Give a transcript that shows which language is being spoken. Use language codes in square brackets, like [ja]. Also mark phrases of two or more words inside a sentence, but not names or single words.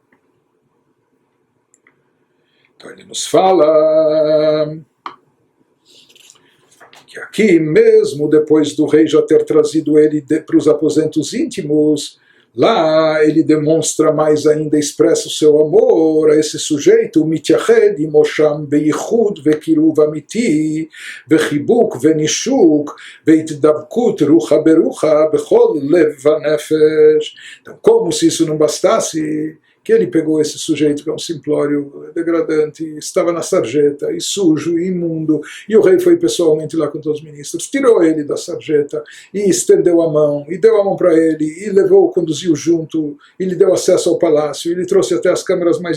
[pt] Então ele nos fala que aqui mesmo, depois do rei já ter trazido ele para os aposentos íntimos, lá ele demonstra mais ainda, expressa o seu amor a esse sujeito, [he] מתייחד עמו שם ביחוד וקירוב אמיתי וחיבוק ונישוק והתדבקות רוחא ברוחא בכל לב ונפש. [pt] Então, como se isso não bastasse, que ele pegou esse sujeito que é um simplório degradante, estava na sarjeta, e sujo, e imundo, e o rei foi pessoalmente lá com todos os ministros, tirou ele da sarjeta, e estendeu a mão, e deu a mão para ele, e levou, conduziu junto, e lhe deu acesso ao palácio, e lhe trouxe até as câmaras mais...